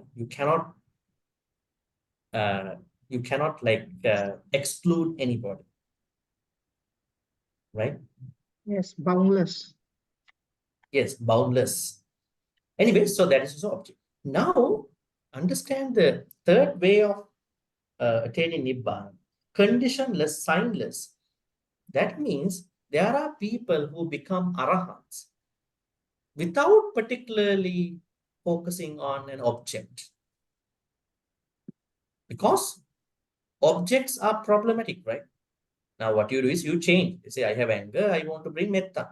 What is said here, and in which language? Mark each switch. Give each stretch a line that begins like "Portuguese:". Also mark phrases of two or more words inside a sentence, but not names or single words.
English: You cannot exclude anybody. Right? Yes, boundless. Yes, boundless. Anyway, so that is also object. Now, understand the third way of attaining Nibbana. Conditionless, signless. That means there are people who become arahants without particularly focusing on an object. Because objects are problematic, right? Now, what you do is you change. You say, I have anger, I want to bring metta.